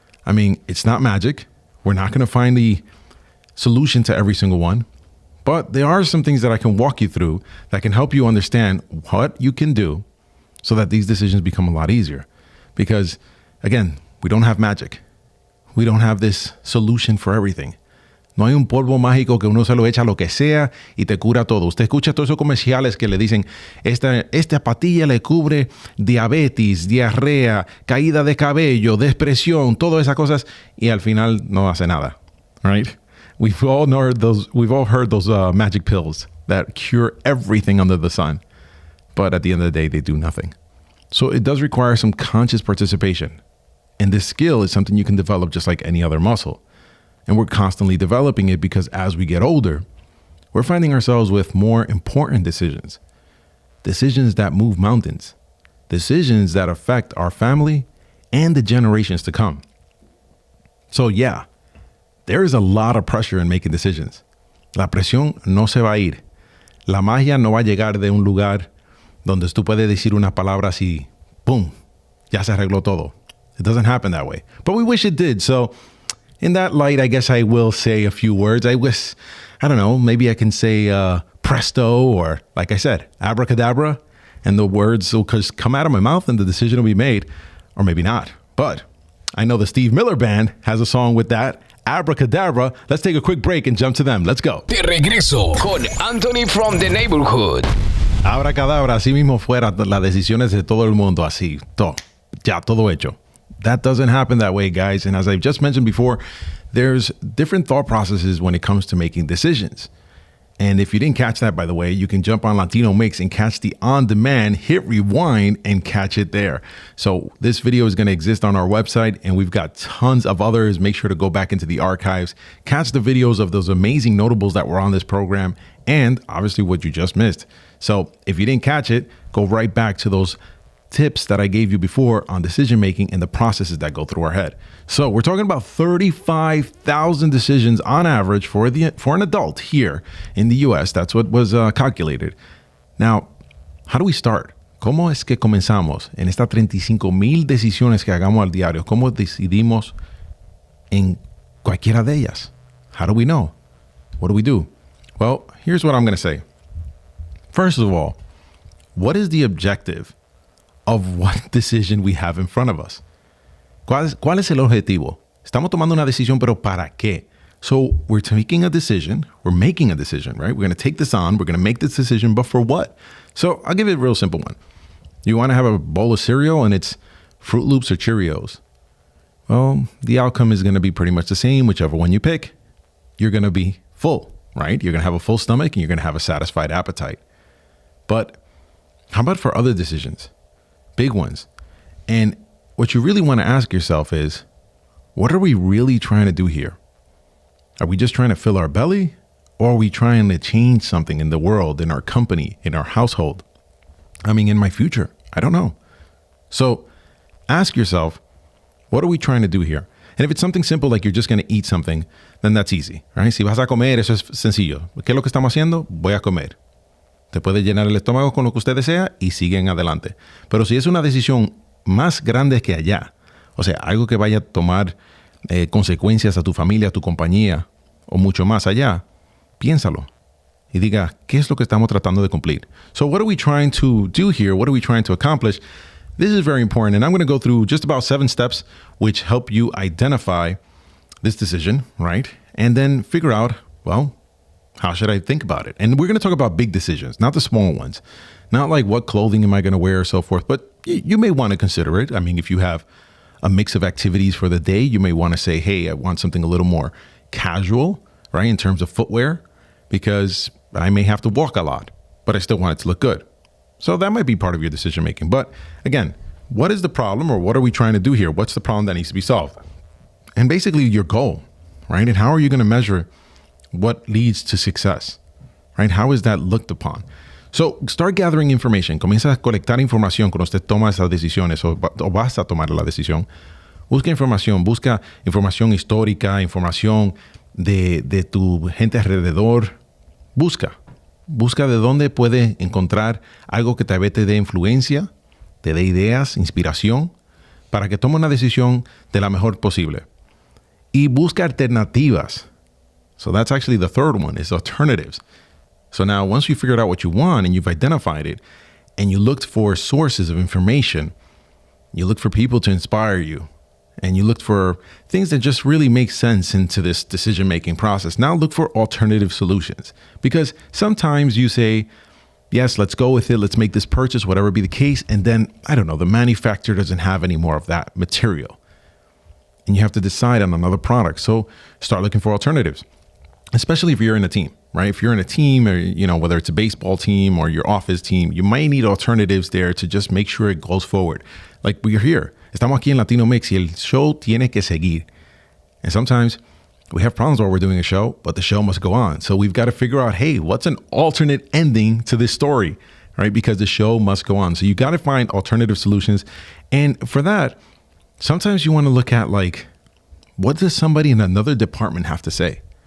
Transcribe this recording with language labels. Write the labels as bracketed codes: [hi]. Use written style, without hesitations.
[en] I mean, it's not magic. We're not going to find the solution to every single one. But there are some things that I can walk you through that can help you understand what you can do so that these decisions become a lot easier. Because, again, we don't have magic. We don't have this solution for everything. [es] No hay un polvo mágico que uno se lo echa a lo que sea y te cura todo. Usted escucha todos esos comerciales que le dicen, esta patilla le cubre diabetes, diarrea, caída de cabello, depresión, todas esas cosas, y al final no hace nada, right? [en] We've all heard those magic pills that cure everything under the sun. But at the end of the day, they do nothing. So it does require some conscious participation. And this skill is something you can develop just like any other muscle. And we're constantly developing it because as we get older, we're finding ourselves with more important decisions. Decisions that move mountains. Decisions that affect our family and the generations to come. So yeah, there is a lot of pressure in making decisions. [es] La presión no se va a ir. La magia no va a llegar de un lugar donde tú puedes decir unas palabras y boom, ya se arregló todo. [en] It doesn't happen that way. But we wish it did. So in that light, I guess I will say a few words. I don't know, maybe I can say presto or, like I said, abracadabra, and the words will just come out of my mouth and the decision will be made, or maybe not. But I know the Steve Miller Band has a song with that, Abracadabra. Let's take a quick break and jump to them. Let's go. [es] De regreso con Anthony from the Neighborhood. Abracadabra, así mismo fuera las decisiones de todo el mundo, así, todo hecho. [en] That doesn't happen that way, guys. And as I've just mentioned before, there's different thought processes when it comes to making decisions. And if you didn't catch that, by the way, you can jump on Latino Mixx and catch the on-demand, hit rewind, and catch it there. So this video is going to exist on our website, and we've got tons of others. Make sure to go back into the archives, catch the videos of those amazing notables that were on this program, and obviously what you just missed. So if you didn't catch it, go right back to those tips that I gave you before on decision making and the processes that go through our head. So we're talking about 35,000 decisions on average for an adult here in the US. That's what was calculated. Now, how do we start? [es] ¿Cómo es que comenzamos en estas 35,000 decisiones que hagamos al diario? ¿Cómo decidimos en cualquiera de ellas? [en] How do we know? What do we do? Well, here's what I'm going to say. First of all, what is the objective of what decision we have in front of us? [es] ¿Cuál es el objetivo? Estamos tomando una decisión, pero ¿para qué? [en] So we're making a decision, right? We're going to take this on, we're going to make this decision, but for what? So I'll give you a real simple one. You want to have a bowl of cereal and it's Fruit Loops or Cheerios. Well, the outcome is going to be pretty much the same, whichever one you pick. You're going to be full, right? You're going to have a full stomach and you're going to have a satisfied appetite. But how about for other decisions? Big ones. And what you really want to ask yourself is, what are we really trying to do here? Are we just trying to fill our belly? Or are we trying to change something in the world, in our company, in our household? I mean, in my future? I don't know. So ask yourself, what are we trying to do here? And if it's something simple, like you're just going to eat something, then that's easy, right? [es] Si vas a comer, eso es sencillo. ¿Qué es lo que estamos haciendo? Voy a comer. Te puede llenar el estómago con lo que usted desea y siguen adelante. Pero si es una decisión más grande que allá, o sea, algo que vaya a tomar consecuencias a tu familia, a tu compañía o mucho más allá, piénsalo y diga, ¿qué es lo que estamos tratando de cumplir? [en] So what are we trying to do here? What are we trying to accomplish? This is very important, and I'm going to go through just about 7 steps which help you identify this decision, right? And then figure out, well, how should I think about it? And we're going to talk about big decisions, not the small ones. Not like what clothing am I going to wear or so forth, but you may want to consider it. I mean, if you have a mix of activities for the day, you may want to say, hey, I want something a little more casual, right, in terms of footwear, because I may have to walk a lot, but I still want it to look good. So that might be part of your decision making. But again, what is the problem, or what are we trying to do here? What's the problem that needs to be solved? And basically your goal, right? And how are you going to measure what leads to success, right? How is that looked upon? So start gathering information. [es] Comienza a colectar información cuando usted toma esas decisiones o vas a tomar la decisión. Busca información histórica, información de tu gente alrededor. Busca de dónde puede encontrar algo que tal vez te dé influencia, te dé ideas, inspiración, para que tome una decisión de la mejor posible. Y busca alternativas. [en] So that's actually the third one, is alternatives. So now once you figured out what you want and you've identified it, and you looked for sources of information, you look for people to inspire you, and you looked for things that just really make sense into this decision-making process. Now look for alternative solutions, because sometimes you say, yes, let's go with it. Let's make this purchase, whatever be the case. And then, I don't know, the manufacturer doesn't have any more of that material. And you have to decide on another product. So start looking for alternatives, especially if you're in a team, right? If you're in a team, or, you know, whether it's a baseball team or your office team, you might need alternatives there to just make sure it goes forward. Like we're here. [es] Estamos aquí en Latino Mixx y el show tiene que seguir. [en] And sometimes we have problems while we're doing a show, but the show must go on. So we've got to figure out, hey, what's an alternate ending to this story, right? Because the show must go on. So you got to find alternative solutions. And for that, sometimes you want to look at, like, what does somebody in another department have to say?